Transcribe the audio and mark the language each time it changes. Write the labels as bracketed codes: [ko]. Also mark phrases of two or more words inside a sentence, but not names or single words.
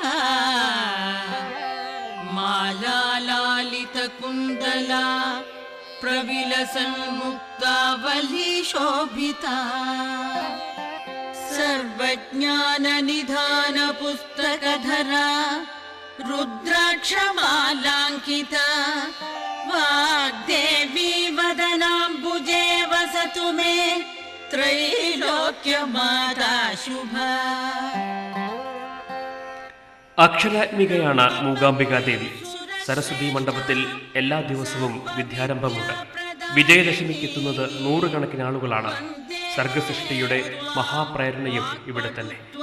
[sa] मालालालितकुन्दला प्रविलसन्मुक्तावली शोभिता सर्वज्ञाननिधानपुस्तकधरा रुद्राक्षमालाङ्किता वाग्देवी वदनाम्बुजे वसतु मे त्रैलोक्यमाता शुभा. [ml] അക്ഷരാത്മികയാണ് മൂകാംബികാദേവി. സരസ്വതി മണ്ഡപത്തിൽ എല്ലാ ദിവസവും വിദ്യാരംഭമുണ്ട്. വിജയദശമിക്കെത്തുന്നത് 100 കണക്കിന് ആളുകളാണ്. സർഗസൃഷ്ടിയുടെ മഹാപ്രേരണയും ഇവിടെ തന്നെ.